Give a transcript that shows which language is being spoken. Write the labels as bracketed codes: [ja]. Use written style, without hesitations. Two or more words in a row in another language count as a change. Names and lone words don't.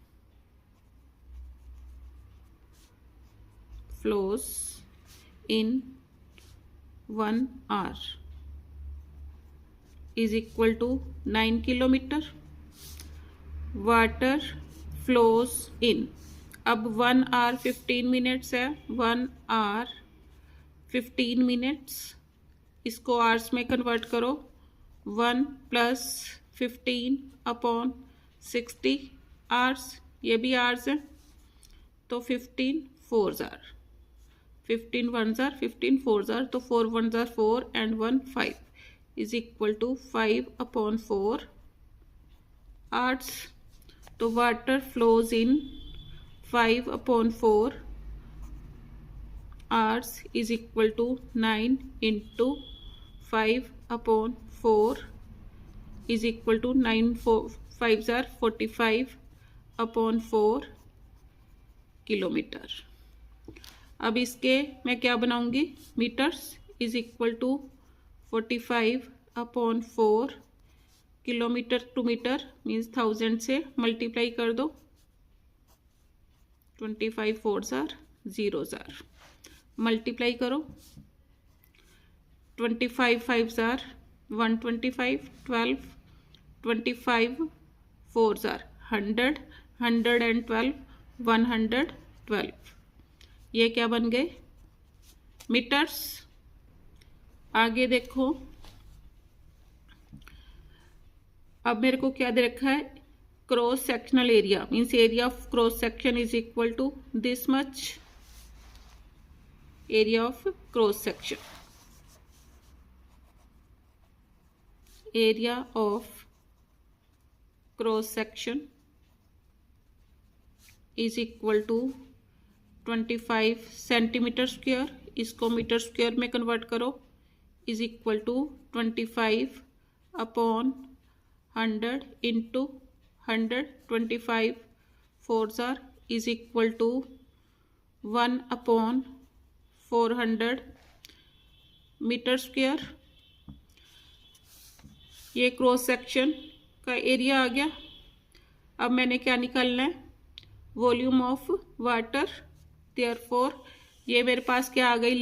[en] Flows in 1 hour is equal to 9 kilometer. Water flows in. अब 1 hour 15 minutes है. 1 hour 15 minutes. [hi] इसको आवर्स में कन्वर्ट करो. 1 + 15/60 आवर्स. ये भी आवर्स है तो [en] 15 4s are 15 1s are 15 4s are. तो 4 1s are 4 and 1 5 is equal to 5/4 hours. तो water flows in 5/4 hours is equal to 9 into 5/4 is equal to 9 5s are 45/4 kilometer. [hi] अब इसके मैं क्या बनाऊंगी मीटर्स. [en] is equal to 45/4 kilometer to meter means 1000 [hi] से मल्टीप्लाई कर दो. [en] 25 4s are 0s are. [hi] मल्टीप्लाई करो. [en] 25 5s are 125, 12, 25 4s are 100, 112, 112. [hi] ये क्या बन गए? मीटर्स। आगे देखो, अब मेरे को क्या दे रखा है? [en] cross sectional area means area of cross section is equal to this much, area of cross section, area of cross section is equal to 25 centimeter square. [hi] इसको [en] meter square [hi] में कन्वर्ट करो, [en] is equal to 25 upon 100 into 100, 25 4s are is equal to 1 upon 400 meter square. [hi] ये [en] cross section [hi] का एरिया आ गया। अब मैंने क्या निकालना है? [en] volume of water. [hi] देयरफॉर ये मेरे पास क्या आ गई?